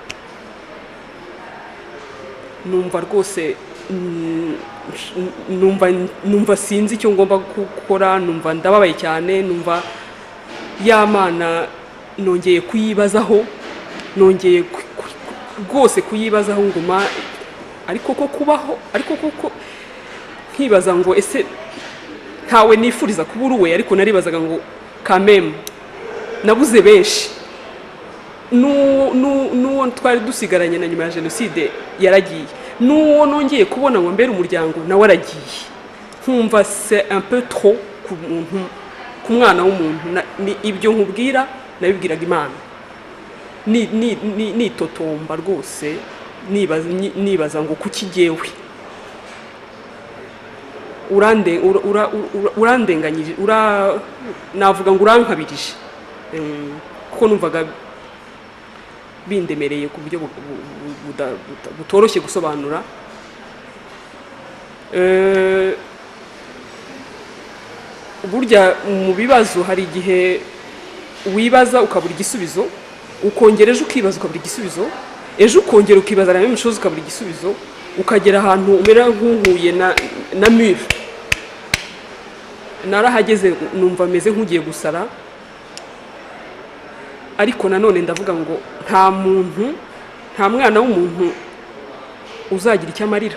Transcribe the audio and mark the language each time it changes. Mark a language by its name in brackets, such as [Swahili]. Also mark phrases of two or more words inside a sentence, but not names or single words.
[Kinyarwanda] Numva rwose numva sinzi icyo ngomba gukora, numva ndababaye cyane, numva y'Imana nongeye kuyibazaho, nongeye rwose kuyibazaho nguma ariko ko kubaho ariko koko nkibaza ngo ese ntawe nifuriza kuba uruwe, ariko naribazaga ngo kameme nabuze benshi. N'uwo twari dusigaranye na nyuma ya jenoside yaragiye, n'uwo nongeye kubona ngo mbere umuryango nawe aragiye. Nkumva [French] c'est un peu trop [Kinyarwanda] ku muntu, ku mwana w'umuntu. Ni ibyo nkubwira nabibwiraga Imana, ni totomba rwose, nibaza ngo kuki jyewe urandenganyije, navuga ngo urankabirije, kuko numvaga bindemereye ku buryo butoroshye gusobanura. Burya mu bibazo hari igihe wibaza ukabura igisubizo, ukongera ejo ukibaza ukabura igisubizo, ejo ukongera ukibaza na [French] même chose [Kinyarwanda] ukabura igisubizo, ukagera ahantu umera nk'uhuye na mur. Narahageze numva meze nk'ugiye gusara, ariko nanone ndavuga ngo nta mwana w'umuntu uzagira icyo amarira.